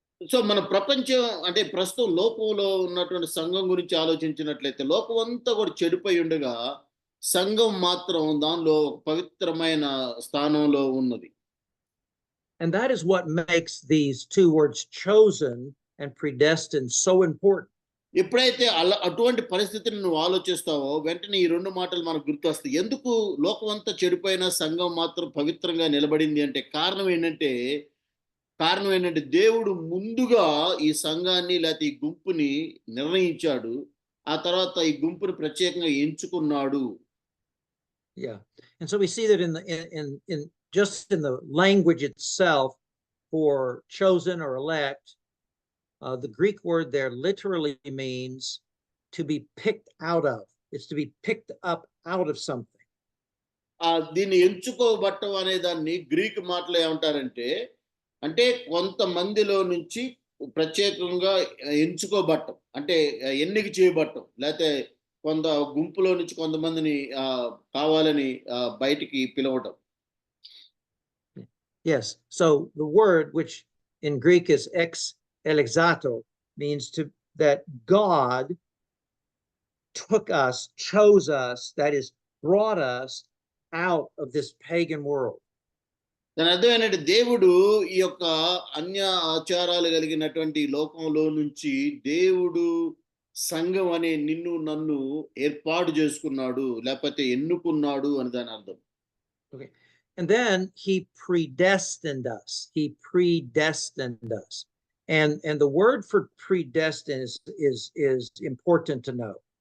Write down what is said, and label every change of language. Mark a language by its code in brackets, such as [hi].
[te] So మన ప్రపంచం అంటే ప్రస్తుతం లోకంలో ఉన్నటువంటి సంఘం గురించి ఆలోచించినట్లయితే లోకం అంతా కూడా చెడిపోయి ఉండగా సంఘం మాత్రం దానిలో పవిత్రమైన స్థానంలో ఉన్నది. [en] And that is what makes these two words, chosen and predestined, so important. [te] ఎప్పుడైతే అటువంటి పరిస్థితిని నువ్వు ఆలోచిస్తావో వెంటనే ఈ రెండు మాటలు మనకు గుర్తొస్తాయి. ఎందుకు లోకం అంతా చెడిపోయినా సంఘం మాత్రం పవిత్రంగా నిలబడింది అంటే కారణం ఏంటంటే దేవుడు ముందుగా ఈ సంఘాన్ని లేకపోతే ఈ గుంపుని నిర్ణయించాడు, ఆ తర్వాత ఈ గుంపుని ప్రత్యేకంగా ఎంచుకున్నాడు. [en] Yeah. And so we see that in just in the language itself for chosen or elect, The Greek word there literally means to be picked out of. It's to be picked up out of something. [te] దీన్ని ఎంచుకోబట్టం అనే దాన్ని Greek మాటలో ఏమంటారంటే, అంటే కొంతమందిలో నుంచి ప్రత్యేకంగా ఎంచుకోబట్టం, అంటే ఎన్నిక చేయబట్టం, లేకపోతే కొంత గుంపులో నుంచి కొంతమందిని కావాలని బయటికి పిలవటం. [en] Yes. So the word, which in Greek is ex elexato, means that God took us, chose us, that is, brought us out of this pagan world. [te] దాని అర్థం ఏంటంటే, దేవుడు ఈ యొక్క అన్య ఆచారాలు కలిగినటువంటి లోకంలో నుంచి దేవుడు సంఘం అనే నిన్ను నన్ను ఏర్పాటు చేసుకున్నాడు, లేకపోతే ఎన్నుకున్నాడు అని దాని అర్థం. [en] Okay. And then he predestined us. He predestined us. And the word for predestined is important to know.